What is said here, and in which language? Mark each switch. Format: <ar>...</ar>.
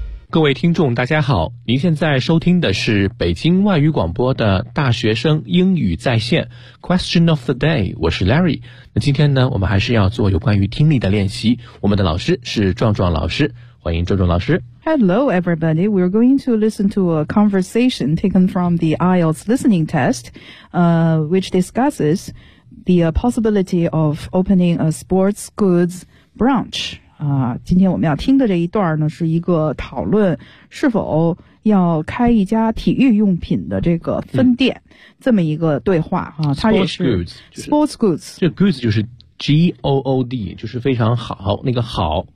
<zh>各位听众大家好，您现在收听的是北京外语广播的大学生英语在线 Question of the day， 我是 Larry。那今天呢，我们还是要做有关于听力的练习，我们的老师是壮壮老师，欢迎壮壮老师。</zh> <en>Hello everybody, we're going to listen to a conversation taken from the IELTS listening test, which discusses the possibility of opening a sports goods branch.</en> <zh>今天我们要听的这一段呢，是一个讨论是否要开一家体育用品的这个分店，这么一个对话。</zh> <en>Sports goods.</en> <zh>Sports goods 就是 G-O-O-D, 就是非常好，那个好。</zh>